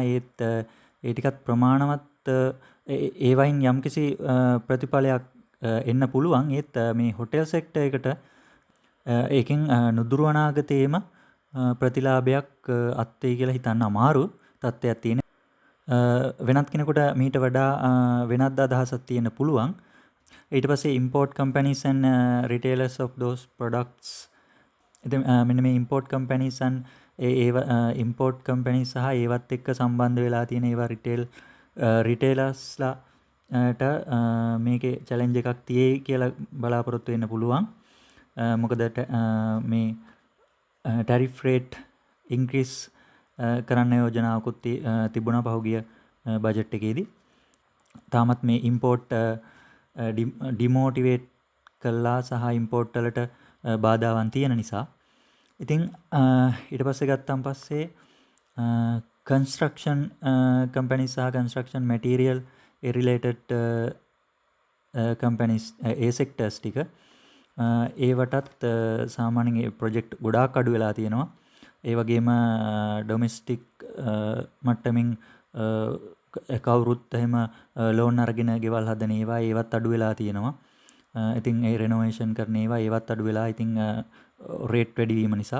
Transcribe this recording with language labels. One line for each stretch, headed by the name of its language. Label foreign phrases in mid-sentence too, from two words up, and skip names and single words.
Sinhala: ඒ ටිකත් ප්‍රමාණවත් ඒ වයින් යම්කිසි ප්‍රතිඵලයක් එන්න පුළුවන්. ඒත් මේ
English: hotel sector
Sinhala: එකට ඒකෙන් නුදුරු අනාගතයේම ප්‍රතිලාභයක් අත්වෙයි කියලා හිතන්න අමාරු. තත්ත්වයක් තියෙන. වෙනත් කෙනෙකුට මීට වඩා වෙනත් අදහසක් තියෙන්න පුළුවන්. ඊට පස්සේ
English: import companies and retailers of those products.
Sinhala: ඉතින් මෙන්න මේ
English: import companies and import companies
Sinhala: සහ ඒවත් එක්ක සම්බන්ධ වෙලා තියෙන ඒවා retailers ලාට මේකේ challenge එකක් තියෙයි කියලා බලාපොරොත්තු වෙන්න පුළුවන්. මොකද මේ
English: tariff rate increase
Sinhala: කරන්න යෝජනාවකුත් තිබුණා පහුගිය බජට් එකේදී. තාමත් මේ
English: import demotivate
Sinhala: කළා සහ import වලට බාධාවන් තියෙන නිසා. ඉතින් ඊට පස්සේ ගත්තන් පස්සේ
English: construction companies
Sinhala: සහ
English: construction material related companies
Sinhala: ඒ sectors ටික ඒවටත් සාමාන්‍යයෙන් project ගොඩාක් අඩු වෙලා තියෙනවා. ඒ වගේම ඩොමෙස්ටික් මට්ටමින් කවුරුත් එහෙම ලෝන් අරගෙන ගෙවල් හදන ඒවත් අඩු වෙලා තියෙනවා. ඉතින් ඒ රෙනෝවේෂන් කරන ඒවත් අඩු වෙලා ඉතින් රේට් වැඩි වීම නිසා.